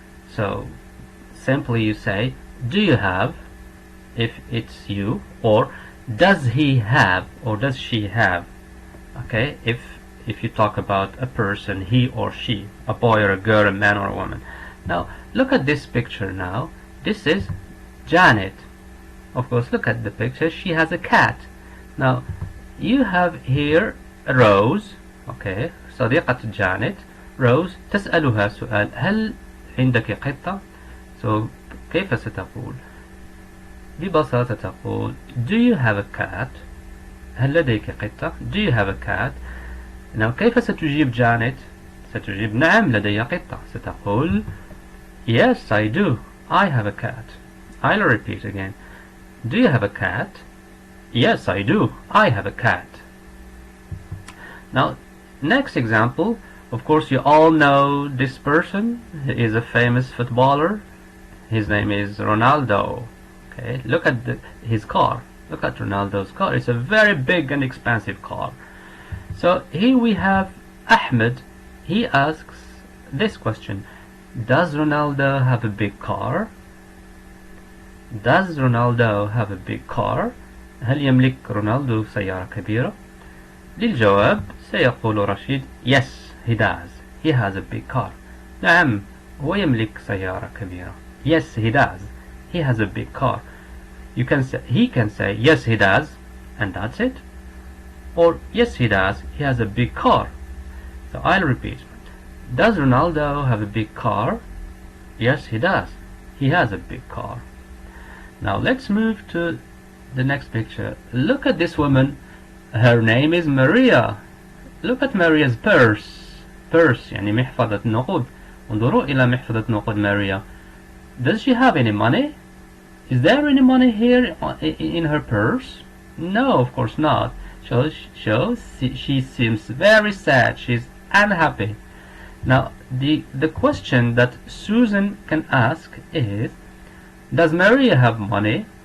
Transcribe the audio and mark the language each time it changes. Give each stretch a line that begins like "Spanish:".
English: So simply you say, do you have, if it's you, or does he have or does she have. Okay, if you talk about a person, he or she, a boy or a girl, a man or a woman. Now look at this picture now. This is Janet. Of course, look at the picture. She has a cat. Now you have here Rose.
Arabic: Okay, صديقة جانيت. Rose تسألها سؤال: هل عندك قطة؟ So كيف ستقول؟ ببساطة تقول
English: Do you have a cat?
Arabic: هل لديك قطة؟
English: Do you have a cat?
Arabic: Now كيف ستجيب جانيت؟ ستجيب نعم لدي قطة. ستقول
English: Yes, I do. I have a cat. I'll repeat again. Do you have a cat? Yes, I do. I have a cat. Now, next example. Of course, you all know this person. He is a famous footballer. His name is Ronaldo. Okay, look at his car. Look at Ronaldo's car. It's a very big and expensive car. So here we have Ahmed. He asks this question. Does Ronaldo have a big car? Does Ronaldo have a big car?
Arabic: هل يملك رونالدو سيارة كبيرة؟ للجواب سيقول رشيد
English: Yes, he does. He has a big car.
Arabic: نعم، هو يملك سيارة كبيرة.
English: Yes, he does. He has a big car. He can say yes, he does, and that's it. Or yes, he does. He has a big car. So I'll repeat. Does Ronaldo have a big car? Yes, he does. He has a big car. Now let's move to the next picture. Look at this woman. Her name is Maria. Look at Maria's purse.
Arabic: Purse يعني محفظة نقود. انظروا إلى محفظة نقود Maria.
English: Does she have any money? Is there any money here in her purse? No, of course not. So she seems very sad. She's unhappy. Now the question that Susan can ask is, does Maria have money?